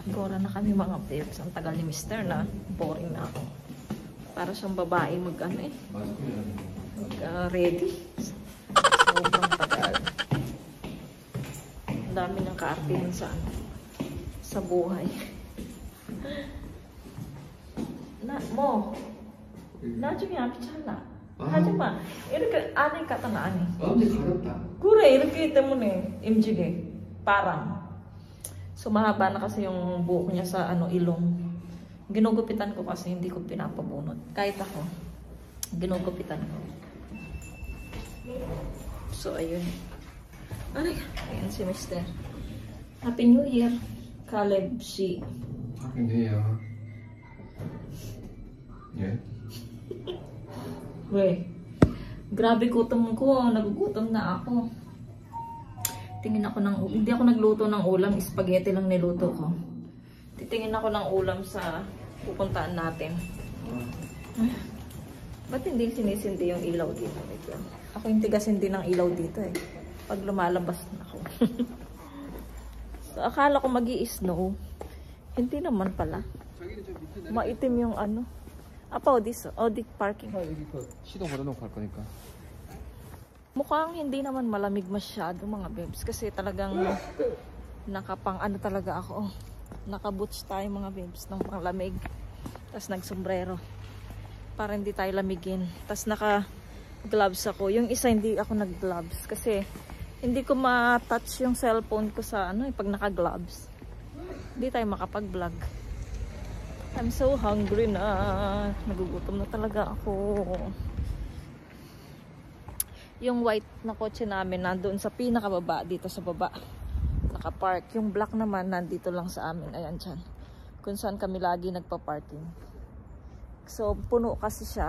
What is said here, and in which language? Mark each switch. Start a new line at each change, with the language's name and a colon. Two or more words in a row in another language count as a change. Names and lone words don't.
Filipino: Gora na kami mga bebs. Ang tagal ni Mister na. Boring na ako. Para siyang babae ready. Sobrang tagal. Ang dami ng kaartihan sa buhay.
Korean: 나중에 아프잖아. 하지마. 이렇게 안에 갖다 놔니. 그래, 이렇게 때문에 임직에 parang.
Filipino: So mahaba na kasi yung buhok niya sa ilong. Ginugupitan ko kasi hindi ko pinapabunot. Kahit ako, ginugupitan ko. So, ayun. Ayan si Mr.
English: Happy New Year, Caleb C. Happy New Year. Yeah.
Filipino: Weh, grabe gutom ko. Nagugutom na ako. Tingin ako ng ulam. Hindi ako nagluto ng ulam. Spaghetti lang niluto ko. Titingin ako ng ulam sa pupuntaan natin. Ba't hindi sinisindi yung ilaw dito? Ako yung tigasindi ng ilaw dito eh. Pag lumalabas na ako. So, akala ko mag-i-snow. Hindi naman pala. Maitim yung ano. Apa, Audi parking.
Korean: 시동 걸어놓고 갈 거니까.
Filipino: Mukhang hindi naman malamig masyado mga bebs. Kasi talagang nakapang ano talaga ako. Nakaboots tayo mga bebs ng panglamig. Tapos nagsombrero. Para hindi tayo lamigin. Tapos naka-gloves ako. Yung isa hindi ako nag-gloves. Kasi hindi ko ma-touch yung cellphone ko sa ano pag naka-gloves. Hindi tayo makapag-vlog.
English: I'm so hungry na.
Filipino: Nagugutom na talaga ako. Yung white na kotse namin nandoon sa pinakababa, dito sa baba. Nakapark. Yung black naman nandito lang sa amin. Ayan dyan. Kung saan kami lagi nagpa-parking. So, puno kasi siya.